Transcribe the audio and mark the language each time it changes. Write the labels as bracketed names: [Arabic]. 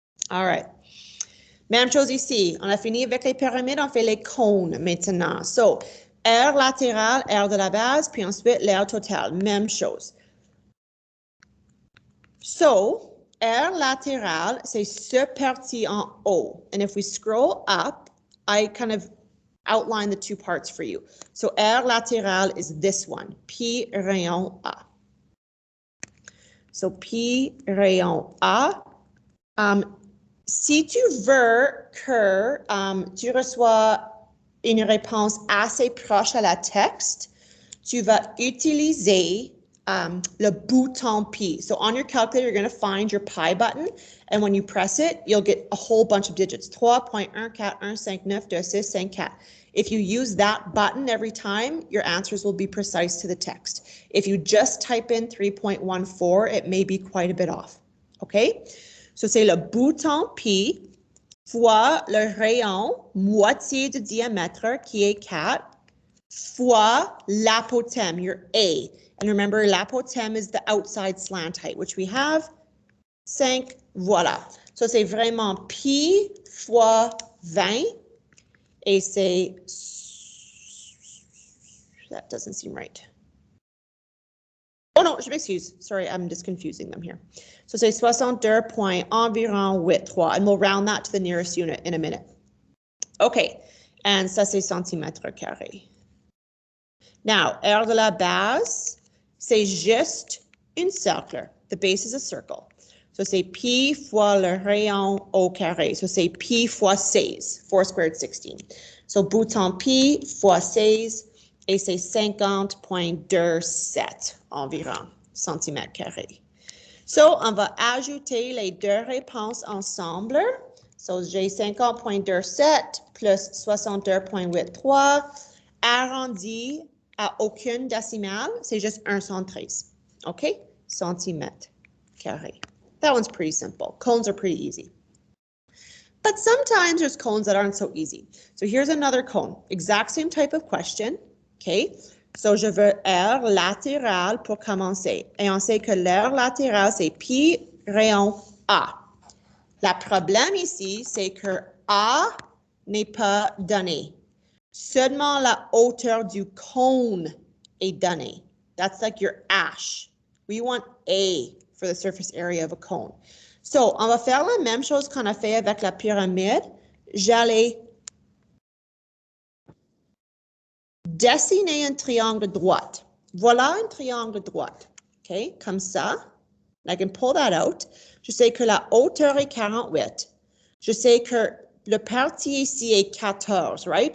[English] All right. [French] Même chose ici. On a fini avec les pyramides, on fait les cônes maintenant. So, aire latérale, aire de la base, puis ensuite l'aire totale. Même chose. So, aire latérale, c'est ce parti en haut. [English] And if we scroll up, I kind of outline the two parts for you. So, aire latérale is this one, Pi rayon A. [French] So, Pi rayon A. Si tu veux que tu reçois une réponse assez proche à la texte, tu vas utiliser le bouton pi. [English] So on your calculator, you're going to find your pi button, and when you press it, you'll get a whole bunch of digits, 3.141592654. If you use that button every time, your answers will be precise to the text. If you just type in 3.14, it may be quite a bit off, okay? [French] So c'est le bouton pi fois le rayon moitié de diamètre qui est 4 fois l'apothem, your A. [English] And remember, l'apothem is the outside slant height, which we have 5, voilà. [French] So c'est vraiment pi fois 20 et c'est, [English] that doesn't seem right. [French] Oh no, je m'excuse. [English] Sorry, I'm just confusing them here. So c'est 62.83, and we'll round that to the nearest unit in a minute. [French] Okay, and ça c'est centimètres carrés. Now, aire de la base, c'est juste un cercle. [English] The base is a circle. [French] So c'est pi fois le rayon au carré. So c'est pi fois 16, 4 squared 16. So bouton pi fois 16, et c'est 50.27 environ centimètres carrés. So, on va ajouter les deux réponses ensemble. So, j'ai 50.27 plus 62.83 arrondi à aucune décimale. C'est juste 113. OK? Centimètres carrés. [English] That one's pretty simple. Cones are pretty easy. But sometimes there's cones that aren't so easy. So, here's another cone. Exact same type of question. OK? [French] So, je veux aire latérale pour commencer. Et on sait que l'aire latérale, c'est pi rayon A. Le problème ici, c'est que A n'est pas donné. Seulement la hauteur du cône est donnée. [English] That's like your ash. We want A for the surface area of a cone. [French] So, on va faire la même chose qu'on a fait avec la pyramide. J'allais dessiner un triangle droit. Voilà un triangle droit. OK? Comme ça. [English] I can pull that out. [French] Je sais que la hauteur est 48. Je sais que le parti ici est 14, right?